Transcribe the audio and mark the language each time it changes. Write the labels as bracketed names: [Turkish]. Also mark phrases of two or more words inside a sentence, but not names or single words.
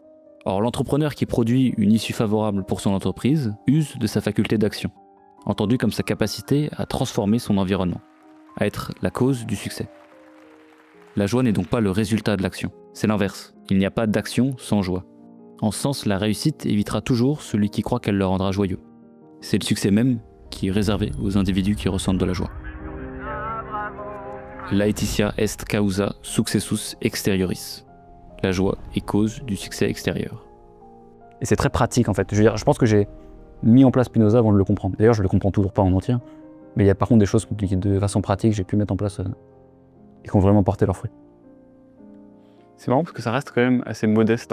[French] Or, l'entrepreneur qui produit une issue favorable pour son entreprise use de sa faculté d'action, entendue comme sa capacité à transformer son environnement, à être la cause du succès. La joie n'est donc pas le résultat de l'action. C'est l'inverse. Il n'y a pas d'action sans joie. En ce sens, la réussite évitera toujours celui qui croit qu'elle le rendra joyeux. C'est le succès même qui est réservé aux individus qui ressentent de la joie. [Latin] Laetitia est causa successus exterioris. [French] La joie est cause du succès extérieur. Et c'est très pratique en fait. Je veux dire, je pense que j'ai mis en place Spinoza avant de le comprendre. D'ailleurs, je le comprends toujours pas en entier. Mais il y a par contre des choses qui, de façon pratique, j'ai pu mettre en place et qui ont vraiment porté leurs fruits. C'est marrant parce que ça reste quand même assez modeste.